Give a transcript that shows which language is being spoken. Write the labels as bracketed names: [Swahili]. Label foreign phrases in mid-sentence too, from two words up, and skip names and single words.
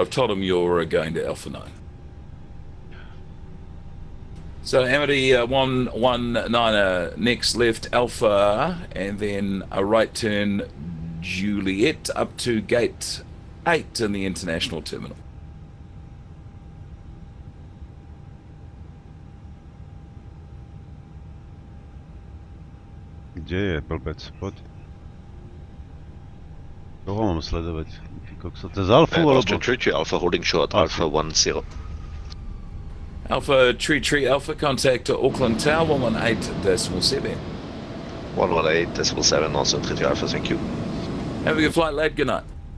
[English] I've told them you're going to Alpha 9. So Amity 119er, next left Alpha, and then a right turn Juliet up to gate 8 in the international terminal. [Slovak] Gdzie je, blbec? Poď. Koho mám sledovať? Kokso, to je z Alfa, alebo? [English] Tree Alpha holding short, Alpha 10. Alpha Tree Alpha, contact to Auckland Tower 118.7. 118.7, also Tree Alpha, thank you. Have a good flight, lad. Good night.